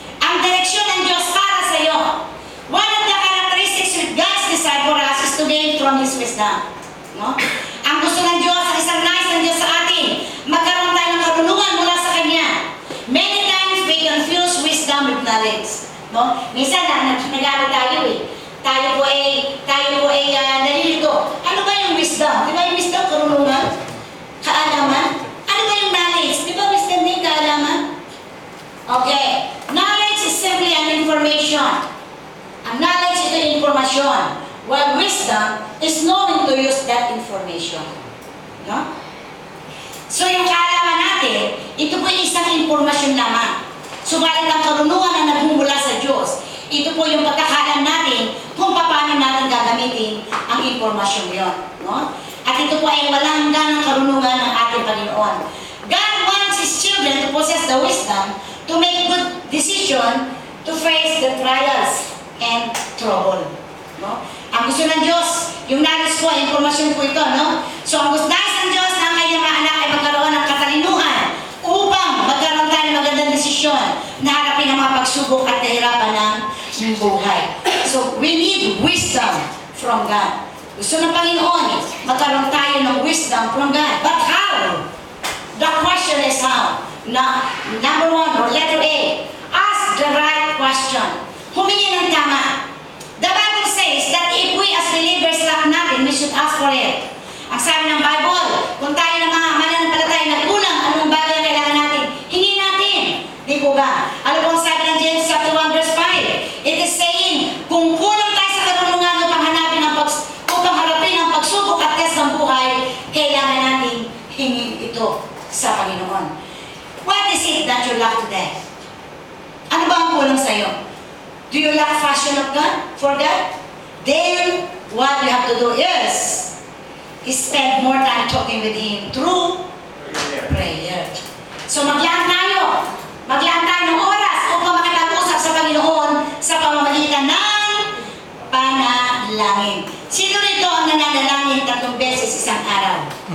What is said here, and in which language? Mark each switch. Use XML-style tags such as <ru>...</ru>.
<tl>Ang direksyon ng Diyos para sa iyo.</tl> <en>One of the characteristics with God's desire for us is to gain from His wisdom, no?</en> <tl>Ang gusto ng Diyos, ang isang nais ng Diyos sa atin, magkaroon tayo ng karunungan mula sa Kanya.</tl> <en>Many times we confuse wisdom with knowledge, no?</en> <tl>Minsan nag-aaral tayo Tayo po ay nalilito. Ano ba yung wisdom? Di ba yung wisdom, karunungan? Kaalaman? Ano ba yung knowledge? Di ba wisdom din kaalaman? Okay.</tl> <en>Knowledge is simply an information. Ang knowledge is information. While wisdom is knowing to use that information.</en> <tl>No? So yung kaalaman natin, ito po yung isang impormasyon lamang. Subalit ang karunungan na nagmumula sa Diyos, ito po yung pagkakalam natin kung paano natin gagamitin ang impormasyon yon, no? At ito po ay walang hanggan ng karunungan ng ating Panginoon.</tl> <en>God wants His children to possess the wisdom to make good decision to face the trials and trouble, no?</en> <tl>Ang gusto ng Diyos, yung knowledge po, impormasyon po ito, no? So ang gusto ng Diyos na ang kanyang mga anak ay magkaroon ng katalinuhan upang magkaroon tayo ng magandang desisyon na harapin ang mga pagsubok at kahirapan ng buhay.</tl> <en>So, we need wisdom from God.</en> <tl>Gusto ng Panginoon, magkaroon tayo ng</tl> <en>wisdom from God. But how? The question is how? Number 1, or letter A, ask the right question.</en> <tl>Humingi ng tama.</tl> <en>The Bible says that if we as believers lack nothing, we should ask for it.</en> <tl>Ang sabi ng Bible, kung tayo ng mga mananampalataya nagkulang, anong bagay ang kailangan natin? Hingin natin. Di po ba? Ano po ang sabi ng James chapter 1 verse 5?</tl> <en>It is saying,</en> <tl>kung kulang tayo sa karunungan upang harapin ang pagsubok at test ng buhay, kailangan natin hingin ito sa Panginoon.</tl> <en>What is it that you lack today?</en> <tl>Ano ba ang kulang sa iyo?</tl> <en>Do you lack passion of God? For God? Then, what you have to do is spend more time talking with Him through prayer.</en> <tl>So maglaan tayo ng oras upang makipag-usap sa Panginoon sa pamamagitan ng panalangin. Sino rito ang nananalangin 3 beses isang araw?</tl>